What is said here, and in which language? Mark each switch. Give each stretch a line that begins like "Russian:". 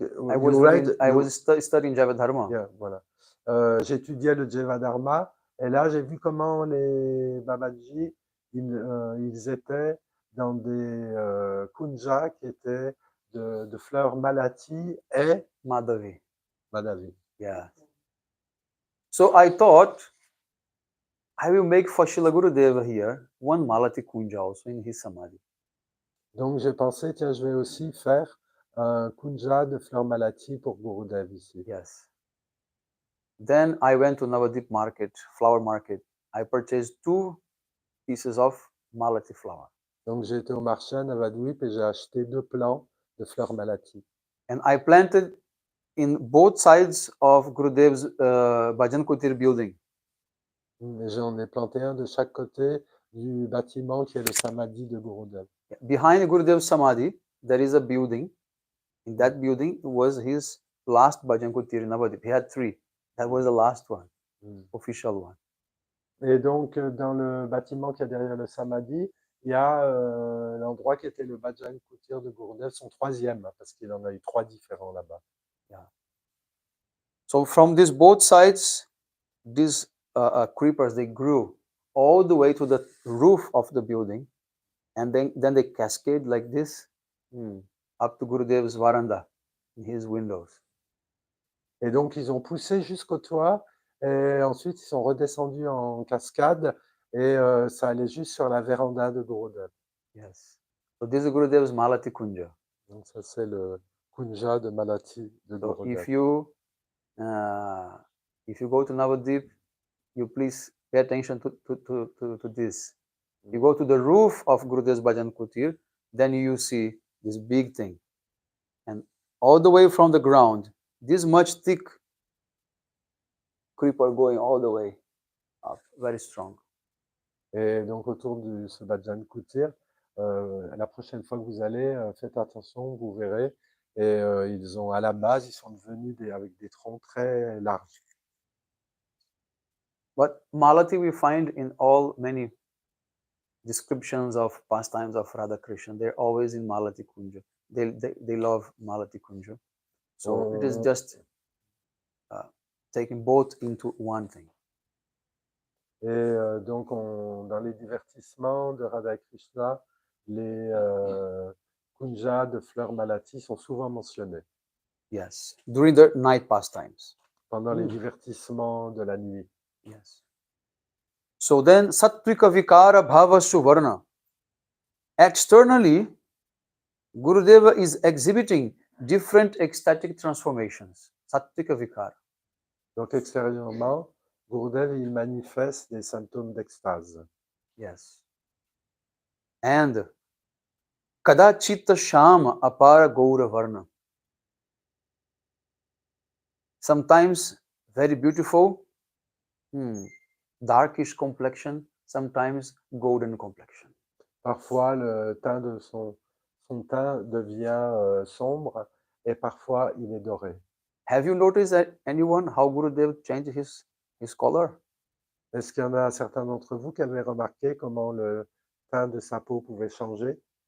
English: I was studying Javadharma.
French: Yeah, voilà. J'étudiais le Javadharma et là, j'ai vu comment les Babaji, ils étaient dans des kunjas qui étaient de fleurs Malati et Madhavi. Madhavi.
English: Yeah. So I thought I will make for Srila Gurudeva here one Malati Kunja also in his Samadhi.
French: Donc j'ai pensé, tiens, je vais aussi faire un kunja de fleurs Malati pour Gurudev ici.
English: Yes. Then I went to Navadvip market, flower market. I purchased 2 pieces of Malati flower.
French: Donc j'ai été au marché à Navadvip et j'ai acheté 2 plants de fleurs Malati.
English: And I planted in both sides of Gurudev's Bhajan Kutir building.
French: Et j'en ai planté un de chaque côté du bâtiment qui est le Samadhi de Gurudev.
English: Behind Gurudev's Samadhi, there is a building. In that building was his last Bhajan Kutir in Navadvip. He had 3. That was the last one, official one.
French: Et donc, dans le bâtiment qui est derrière le Samadhi, il y a l'endroit qui était le Bhajan Kutir de Gurudev, son 3e, parce qu'il en a eu 3 différents là-bas.
English: Yeah. So from these both sides, these creepers, they grew all the way to the roof of the building, and then they cascade like this up to Gurudev's veranda, in his windows.
French: Et donc, ils ont poussé jusqu'au toit, et ensuite, ils sont redescendus en cascade, et ça allait juste sur la véranda de Gurudev.
English: Yes. So this is Gurudev's Malati Kunja.
French: Donc, ça, c'est le kunja de Malati de
English: So
French: Gurudev.
English: if you go to Navadvip, you please pay attention to this. You go to the roof of Gurudev's Bhajan Kutir, then you see this big thing. And all the way from the ground, this much thick creeper going all the way up, very strong.
French: Et donc, autour de ce Bhajan Kutir, la prochaine fois que vous allez, faites attention, vous verrez. Et ils ont, à la base, ils sont devenus avec des troncs très larges.
English: But Malati we find in all many descriptions of pastimes of Radha Krishna. They're always in Malati Kunja. They love Malati Kunja. So it is just taking both into one thing.
French: Et donc, dans les divertissements de Radha Krishna, les kunjas de fleurs Malati sont souvent mentionnés.
English: Yes, during the night pastimes.
French: Pendant les divertissements de la nuit.
English: Yes. So then, Sattvika Vikara Bhava Suvarna. Externally, Gurudeva is exhibiting different ecstatic transformations. Sattvika Vikara.
French: Donc, extérieurement, Gurudev, il manifeste des symptômes d'extase.
English: Yes. And Kada Chitta Shama Apara Gaura Varna. sometimes very beautiful, darkish complexion, sometimes golden complexion.
French: Parfois, le teint de son teint devient sombre et parfois il est doré.
English: Have you noticed that anyone how Gurudev changed his color?
French: Est-ce qu'il y en a certains d'entre vous qui avaient remarqué comment le teint de sa peau pouvait changer?